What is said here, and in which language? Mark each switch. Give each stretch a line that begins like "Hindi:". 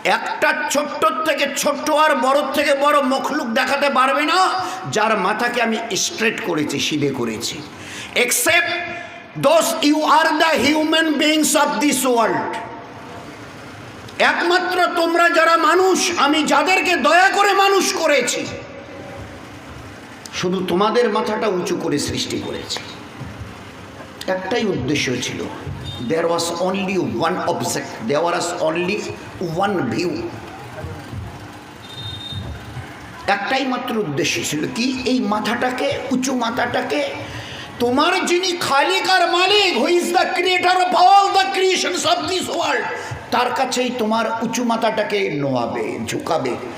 Bangla: একটা ছোট্ট থেকে ছোট্ট আর বড় থেকে বড় মখলুক দেখাতে পারবে না যার মাথাকে আমি স্ট্রেট করেছি, সিধে করেছি,
English: Except those you are the human beings of this world.
Bangla: একমাত্র তোমরা যারা মানুষ, আমি যাদেরকে দয়া করে মানুষ করেছি, শুধু তোমাদের মাথাটা উঁচু করে সৃষ্টি করেছি। একটাই উদ্দেশ্য ছিল,
English: there was only one object, there was only one view।
Bangla: একটাই মাত্র উদ্দেশ্য ছিল কি, এই মাথাটাকে, উঁচু মাথাটাকে তোমার যিনি খালিক আর মালিক,
English: who is the creator of all the creations of this world,
Bangla: তার কাছেই তোমার উঁচু মাথাটাকে নোয়াবে, ঝুঁকাবে।